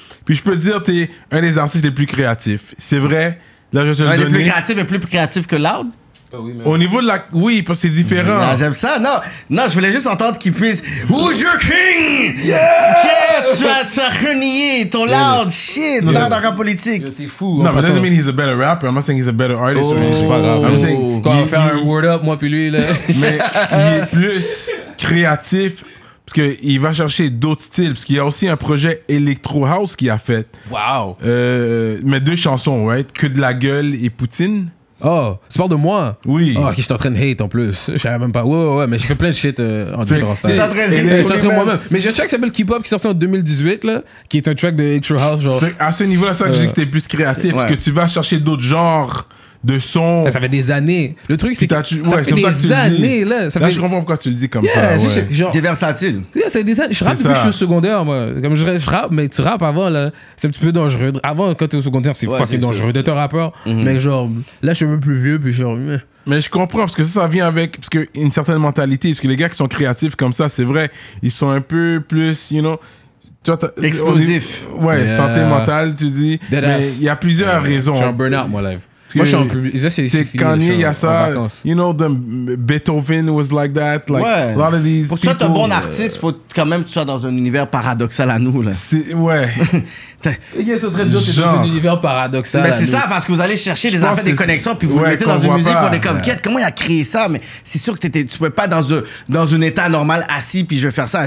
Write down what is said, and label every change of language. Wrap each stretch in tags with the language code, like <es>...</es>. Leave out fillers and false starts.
<fr>Puis je peux te dire, t'es un des artistes les plus créatifs. C'est vrai. Là, je vais te le donner. Les plus créatifs et plus créatifs que Loud? Oui, au niveau de la... Oui, parce que c'est différent. Non, j'aime ça. Non, je voulais juste entendre qu'il puisse...</fr> <en>Who's your king?</en> <fr>Tu as renié ton Loud shit dans la rap politique. C'est fou.</fr> <en>Non, but that doesn't mean he's a better rapper. I'm not saying he's a better artist.</en> <fr>C'est pas grave.</fr> <en>I'm saying...</en> <fr>Quand on va faire un word up, moi puis lui, là. Mais il est plus créatif parce qu'il va chercher d'autres styles. Parce qu'il y a aussi un projet Electro House qu'il a fait. Wow. Mais 2 chansons, right? Que de la gueule et Poutine. Oh, tu parles de moi? Oui. Oh, ok, je suis en train de hate en plus. Je savais même pas. Ouais, mais j'ai fait plein de shit en différents styles. T'es en train de hate je suis en train de moi-même. Mais j'ai un track qui s'appelle Keep Up qui est sorti en 2018, là, qui est un track de Extra House. Genre. À ce niveau-là, c'est ça que je dis que t'es plus créatif. Parce que tu vas chercher d'autres genres de sons. Ça fait des années. Le truc, c'est que ça fait des années, là. Là, je comprends pourquoi tu le dis comme ça. Genre, t'es versatile. Ça fait des années. Je rappe depuis que je suis au secondaire, moi. Comme je rappe, mais tu rappes avant, là. C'est un petit peu dangereux. Avant, quand t'es au secondaire, c'est fucking dangereux d'être un rappeur. Mais genre, là, je suis un peu plus vieux, puis genre... Mais je comprends, parce que ça vient avec une certaine mentalité. Parce que les gars qui sont créatifs comme ça, c'est vrai, ils sont un peu plus, explosif. Ouais, santé mentale, tu dis. Mais il y a plusieurs raisons. Je suis en burn-out, moi, live. Moi, je suis un peu... C'est Kanye, il y a ça.</fr> <en>Beethoven was like that. Like, a lot of these</en> <fr>pour que tu sois un bon artiste, il faut quand même que tu sois dans un univers paradoxal à nous, là. Ouais. Ils sont très durs, t'es dans un univers paradoxal. Mais c'est ça, parce que vous allez chercher des affaires, des connexions, puis vous le mettez dans une musique, on est comme, quête, comment il a créé ça? Mais c'est sûr que tu pouvais pas dans un état normal assis, puis je vais faire ça.</fr>